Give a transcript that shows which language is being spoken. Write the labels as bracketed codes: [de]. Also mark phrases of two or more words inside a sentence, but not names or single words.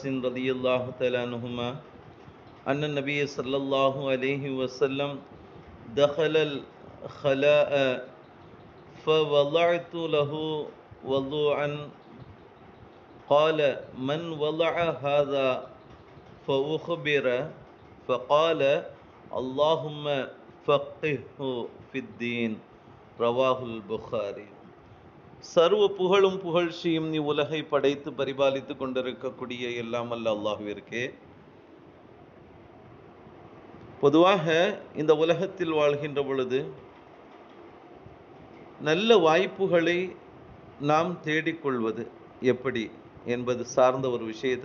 [ar] رضي الله تعالى عنهما أن النبي صلى الله عليه وسلم دخل الخلاء فوضعت له وضوعا قال من وضع هذا فأخبر فقال اللهم فقهه في الدين رواه البخاري. [ta] சர்வ புகழும் புகழ்ச்சியும் நீ உலகை படைத்து பரிபாலித்து கொண்டிருக்கக்கூடிய எல்லாம் அல்ல அல்லாஹ்விற்கே. பொதுவாக இந்த உலகத்தில் வாழ்கின்ற பொழுது நல்ல வாய்ப்புகளை நாம் தேடிக்கொள்வது எப்படி என்பது சார்ந்த ஒரு விஷயத்தை